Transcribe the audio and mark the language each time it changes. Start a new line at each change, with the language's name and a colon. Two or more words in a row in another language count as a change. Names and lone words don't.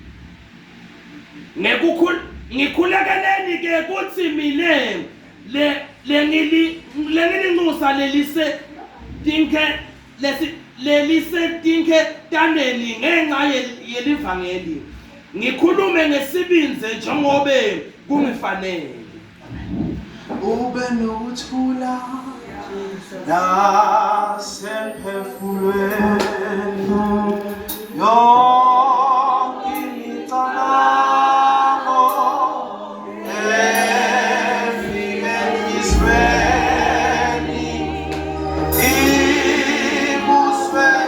Swati: Ngikhulekeleni ke kuthi mine lengilinxusa lelise tinke taneni ngenxa yelivangeli, ngikhulume ngesibinzi njengobe kungifanele. Ube nokuthula nasemphefumulweni yonke imicabango efike enhliziyweni ibuswe